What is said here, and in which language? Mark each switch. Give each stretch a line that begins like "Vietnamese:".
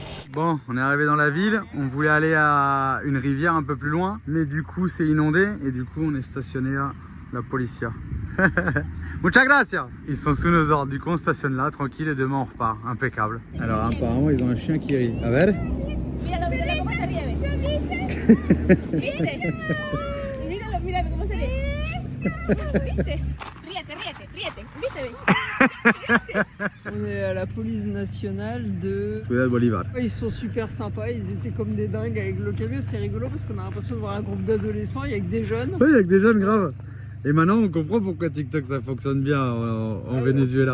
French: Bon, on est arrivé dans la ville, on voulait aller à une rivière un peu plus loin, mais du coup c'est inondé et du coup on est stationné à la Policia.
Spanish: Muchas gracias.
French: Ils sont sous nos ordres, du coup on stationne là, tranquille, et demain on repart, impeccable. Alors apparemment ils ont un chien qui rit.
Spanish: A ver. Míralo, míralo cómo se ríe. ¿Viste? Míralo, míralo cómo se ríe. ¿Viste? Ríete. ¿Viste?
French: On est à la police nationale de Ciudad Bolívar. Ils sont super sympas, ils étaient comme des dingues avec le camion. C'est rigolo parce qu'on a l'impression de voir un groupe d'adolescents, il y a que des jeunes. Oui, avec des jeunes grave. Et maintenant on comprend pourquoi TikTok ça fonctionne bien en Venezuela.